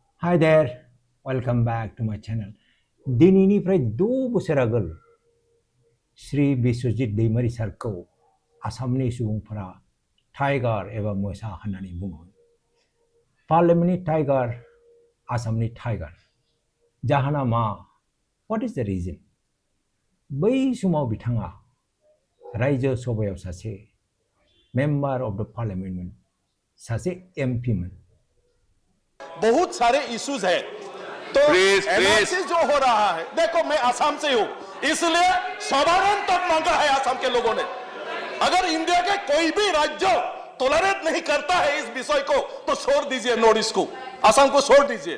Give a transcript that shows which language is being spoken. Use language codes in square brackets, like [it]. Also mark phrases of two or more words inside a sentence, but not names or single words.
[en] Hi there, welcome back to my channel. [brx] दिनैनिफ्राय 2 बोसोर आगोल श्री बिस्वजित दैमारी सारखौ आसामनि सुबुंफोरा टाइगार एबा मोसा होननानै बुङो। पार्लियामेन्टनि टाइगार, आसामनि टाइगार। जाहोना मा? [en] What is the reason? [brx] बै समाव बिथाङा रायजो सभायाव सासे [en] member of the parliament [brx] मोन, सासे एमपी मोन। [hi] बहुत सारे इश्यूज है तो एनालिसिस जो हो रहा है, देखो मैं आसाम से हूं, इसलिए साधारण तक मांगा है आसाम के लोगों ने। अगर इंडिया के कोई भी राज्य टॉलरेट नहीं करता है इस विषय को तो छोड़ दीजिए, नॉर्थ ईस्ट को, आसाम को छोड़ दीजिए।